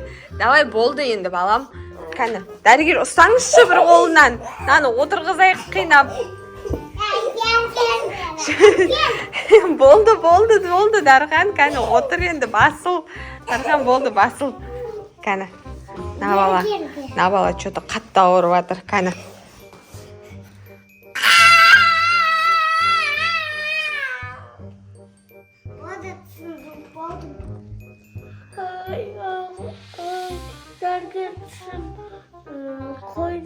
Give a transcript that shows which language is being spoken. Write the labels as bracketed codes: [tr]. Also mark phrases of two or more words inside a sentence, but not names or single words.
[kk] Давай, болды енді, балам. Кәні, дәрігер ұстаңызшы бір қолынан. Наны отырғызайық қинап. Болды, Дархан. Кәні, отыр енді, басыл. Дархан, болды, басыл. Кәні, на бала, что-то қатты ауырып жатыр. Кәні. Дәрігер тісін қойды.